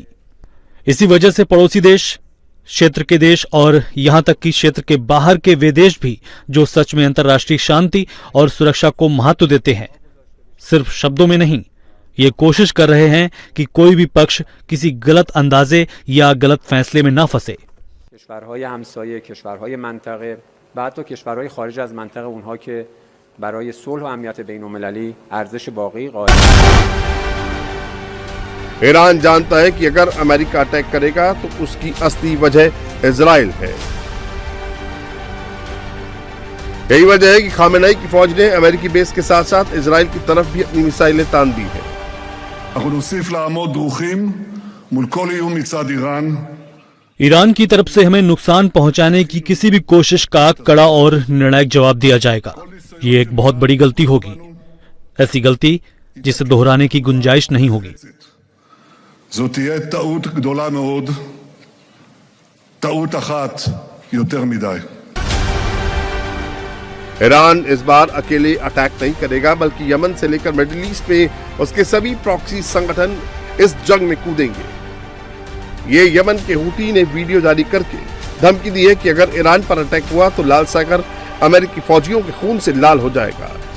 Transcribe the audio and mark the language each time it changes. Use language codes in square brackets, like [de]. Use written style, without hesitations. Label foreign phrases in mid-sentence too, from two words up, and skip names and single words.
[hi] इसी वजह से पड़ोसी देश, क्षेत्र के देश और यहां तक कि क्षेत्र के बाहर के वे देश भी जो सच में अंतर्राष्ट्रीय शांति और सुरक्षा को महत्व देते हैं, सिर्फ शब्दों में नहीं, ये कोशिश कर रहे हैं कि कोई भी पक्ष किसी गलत अंदाजे या गलत फैसले में ना फंसे। [fa] کشورهای همسایه، کشورهای منطقه و حتی کشورهای خارج از منطقه اونها که برای صلح و امنیت بین‌المللی ارزش واقعی قائل [hi] ईरान जानता है कि अगर अमेरिका अटैक करेगा तो उसकी असली वजह इजराइल है। यही वजह है कि खामेनेई की फौज ने अमेरिकी बेस के साथ साथ इजराइल की तरफ भी अपनी मिसाइलें तान दी हैं। [he] אנחנו נוסיף לעמוד דרוכים מול כל איום מצד איראן। [hi] ईरान की तरफ से हमें नुकसान पहुंचाने की किसी भी कोशिश का कड़ा और निर्णायक जवाब दिया जाएगा। ये एक बहुत बड़ी गलती होगी, ऐसी गलती जिसे दोहराने की गुंजाइश नहीं होगी। [he] זאת תהיה טעות גדולה מאוד, טעות אחת יותר מדי। [hi] ईरान इस बार अकेले अटैक नहीं करेगा, बल्कि यमन से लेकर मिडिल ईस्ट में उसके सभी प्रॉक्सी संगठन इस जंग में कूदेंगे। ये यमन के हुती ने वीडियो जारी करके धमकी दी है कि अगर ईरान पर अटैक हुआ तो लाल सागर अमेरिकी फौजियों के खून से लाल हो जाएगा।